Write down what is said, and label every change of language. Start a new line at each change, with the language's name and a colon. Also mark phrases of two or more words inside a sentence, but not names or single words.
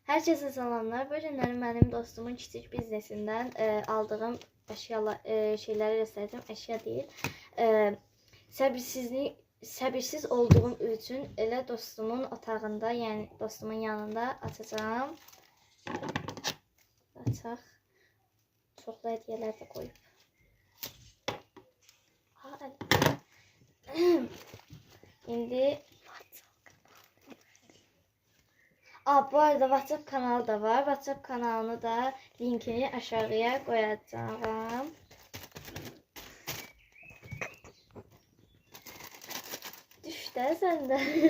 Turkish: Herkese selamlar.
Azerbaijani: Bu günləri benim dostumun kiçik biznesindən aldığım şeyləri göstereceğim.
Turkish: Eşya değil.
Azerbaijani: Səbirsiz olduğum üçün elə dostumun otağında, yəni dostumun yanında açacağım. Açaq. Çoxlu hədiyələr də qoyub. İndi bu arada WhatsApp kanalı da var.
Turkish: WhatsApp kanalını da linkini aşağıya koyacağım. Düş de sen de.